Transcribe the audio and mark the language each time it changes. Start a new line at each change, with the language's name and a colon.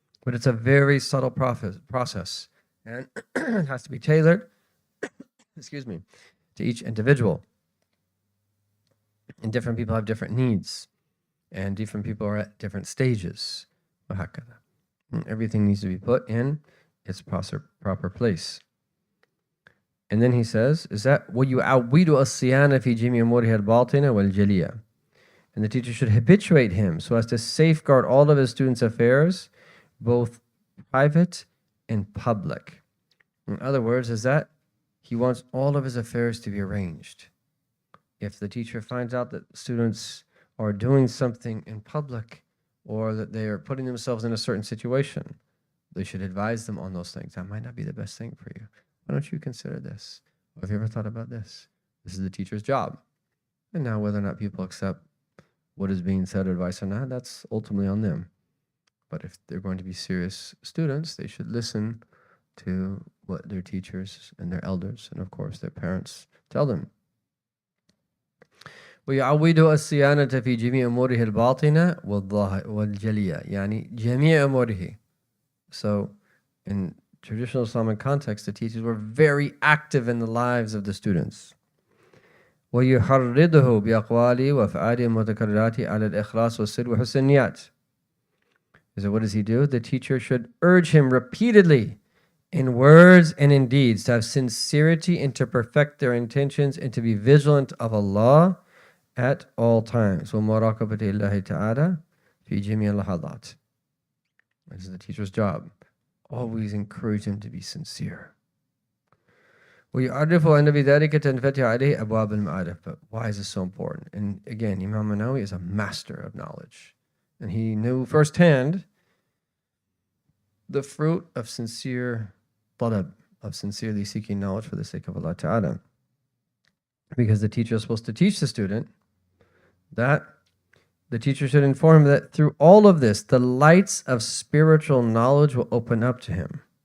English: But it's a very subtle process, and it has to be tailored, excuse me, to each individual. And different people have different needs, and different people are at different stages. And everything needs to be put in its proper place. And then he says, is that
Arabic: وَيُعَوِّدُ الصِّيَانَ فِي جَمِيعِ أُمُورِهِ الْبَاطِنَةِ وَالْجَلِيَةِ.
English: And the teacher should habituate him so as to safeguard all of his students' affairs, both private and public. In other words, is that he wants all of his affairs to be arranged. If the teacher finds out that students are doing something in public or that they are putting themselves in a certain situation, they should advise them on those things. That might not be the best thing for you. Why don't you consider this? Or have you ever thought about this? This is the teacher's job. And now whether or not people accept what is being said, advice or not, that's ultimately on them. But if they're going to be serious students, they should listen to what their teachers and their elders and of course their parents tell them.
Arabic: ويعود الصيانة في جميع أموره الباطنة والجلية يعني جميع أموره.
English: So in traditional Islamic context, the teachers were very active in the lives of the students.
Arabic: ويحرضه بأقواله وأفعاله المتكررات على الإخلاص والصدق وحسن النيات.
English: So what does he do? The teacher should urge him repeatedly in words and in deeds to have sincerity and to perfect their intentions and to be vigilant of Allah at all times.
Arabic: ومراقبة الله تعالى في جميع اللحظات.
English: This is the teacher's job. Always encourage him to be sincere.
Arabic: ويعرف أن بذلك تنفتح عليه أبواب المعارف.
English: But why is this so important? And again, Imam Manawi is a master of knowledge. And he knew firsthand the fruit of sincere talab, of sincerely seeking knowledge for the sake of Allah Ta'ala. Because the teacher is supposed to teach the student that the teacher should inform him that through all of this, the lights of spiritual knowledge will open up to him.